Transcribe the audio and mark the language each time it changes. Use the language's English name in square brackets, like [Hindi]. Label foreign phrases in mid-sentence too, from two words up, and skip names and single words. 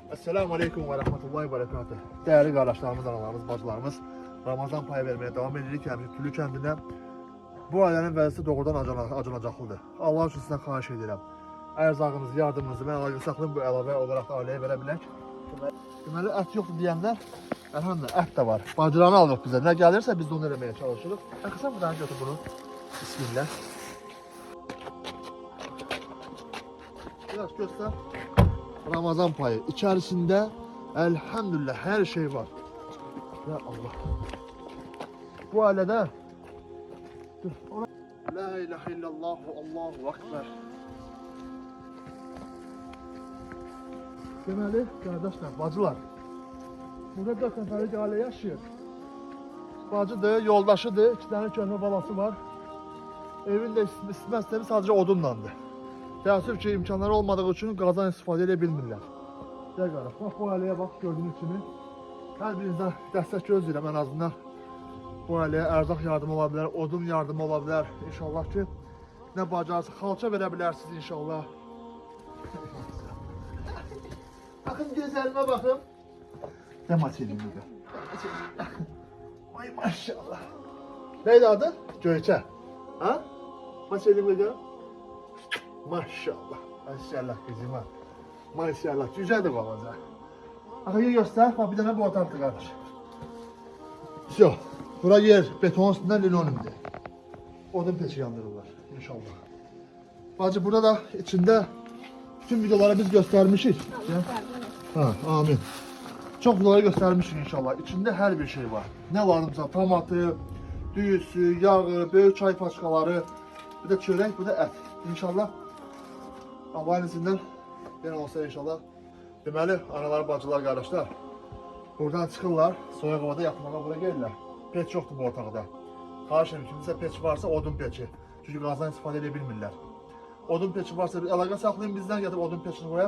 [Arabic] السلام عليكم ورحمة الله وبركاته. [Turkish] Değerli kardeşlerimiz, analarımız, bacılarımız, Ramazan payı vermeye devam edirik. [Azerbaijani] Yani Tülü kəndində bu ailənin vəzisi doğrudan acınacaqlıdır. Allah üçün sizdən xahiş edirəm. Ərzağınızı, yardımınızı mən əlaqə saxlayın, bu əlavə olaraq da ailəyə verə bilək. Deməli, ət yoxdur deyənlər, əlhamdülillah, ət də var. Bacıranı alırıq bizə. Nə gəlirsə biz də onu eləməyə çalışırıq. Sən buradan götür bunu. Bismillah. Biraz göster. Ramazan payı. [Turkish] İçerisinde elhamdülillah her şey var. [Arabic] Ya Allah. [Turkish] Bu ailede [Arabic] لا إله إلا الله الله أكبر. [Azerbaijani] Deməli, qardaşlar, bacılar. Burada 4 nəfərlik ailə yaşayır. Bacıdır, yoldaşıdır, 2 tane köhnə balası var. Evin də istəməz sadəcə odunlandır. Təəssüf ki, imkanları olmadığı üçün qazan istifadə edə bilmirlər. Gəl qardaş, bax bu ailəyə bax, gördüyünüz kimi. Hər birinizdən dəstək gözləyirəm ən azından. Bu ailəyə ərzaq yardımı ola bilər, odun yardımı ola bilər. İnşallah ki, nə bacarsa xalça verə bilərsiniz inşallah. Baxın gözlərimə baxın. Nə maçelim burada? Ay maşallah. Neydi adı? Göyçə. Ha? Maçelim burada. [Turkish] Maşallah. Maşallah kızım ha. Maşallah. Güzeldir balaca. Arkayı göster. Bak bir tane bu otartı kardeş. Yok. [Azerbaijani] Bura yer beton üstünden linoleumdur. Odun peçi yandırırlar. İnşallah. Bacı burada da içinde tüm videoları biz göstermişiz. Ha, amin. [Turkish] Çok videoları göstermişiz inşallah. İçinde her bir şey var. [Azerbaijani] Ne lazımsa tomatı, düyüsü, yağı, büyük çay paçkaları, bir de çörek, bir de et. İnşallah Allah'ın izindən yenə olsa inşallah. Deməli, analar, bacılar, qardaşlar buradan çıxırlar, soyuq havada yatmağa bura gelirlər. Peç yoxdur bu otaqda. Xahiş edirəm, kimsə peç varsa odun peçi. Çünki qazdan istifadə edə bilmirlər. Odun peçi varsa bir əlaqə saxlayın, bizdən gətirib odun peçini qoyaq.